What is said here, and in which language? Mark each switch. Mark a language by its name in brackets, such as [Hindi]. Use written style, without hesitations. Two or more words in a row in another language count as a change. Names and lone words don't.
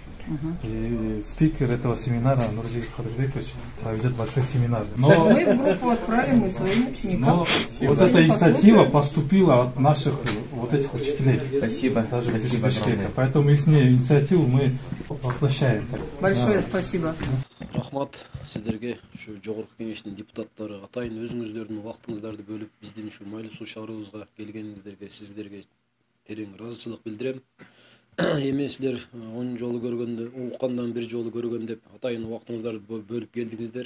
[Russian] И спикер этого семинара Нурзик Хадырбекович проведет большой семинар. Но мы в группу отправим и своим ученикам. Вот эта инициатива поступила от наших вот этих учителей. Спасибо. Даже Спасибо огромное. Поэтому их инициативу мы воплощаем. Большое спасибо. [Kyrgyz] Рахмат сіздерге, ушу жогорку кеңештин депутаттары, атайын өзүңүздөрдүн убактыңыздарды бөлүп биздин ушу Майлуу суу шаарыбызга келгениңиздерге сиздерге терең ыраазычылык билдирем. Эми силер 10 жолу көргөндө, уккандан бир жолу көргөн деп атайын убактыңыздарды бөлүп келдиңиздер.